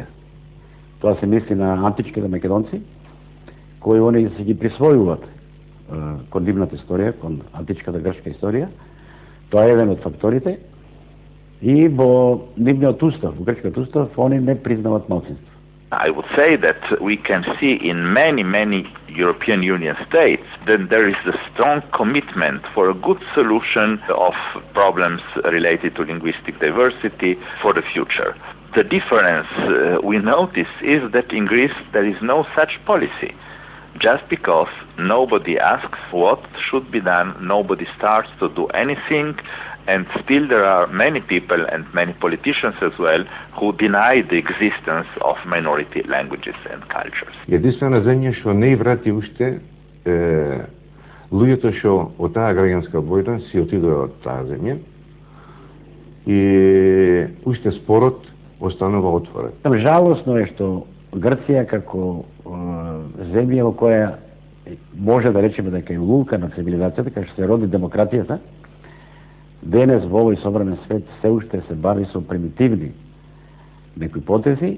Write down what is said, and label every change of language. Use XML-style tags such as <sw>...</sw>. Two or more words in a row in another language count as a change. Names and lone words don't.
<mk>Тоа се мисли на античките македонци, кои они се ги присвојуваат кон нивната историја, кон античката грчка историја. Тоа е еден од факторите. И во нивниот устав, во грчкиот устав, они не признаваат малцинство.</mk> <en>I would say that we can see in many European Union states that there is a strong commitment for a good solution of problems related to linguistic diversity for the future. The difference we notice is that in Greece there is no such policy. Just because nobody asks what should be done, nobody starts to do anything, and still there are many people and many politicians as well who deny the existence of minority languages and cultures.</en> <mk>Единствена земја што не врати уште луѓето што од таа граѓанска војна си отидоа од таа земја и уште спорот останува отворен. Жалосно е што Грција како земја во која може да речеме дека е лулка на цивилизацијата, кај што се роди демократијата, денес во овој современ свет се уште се бари со примитивни некои потези.</mk>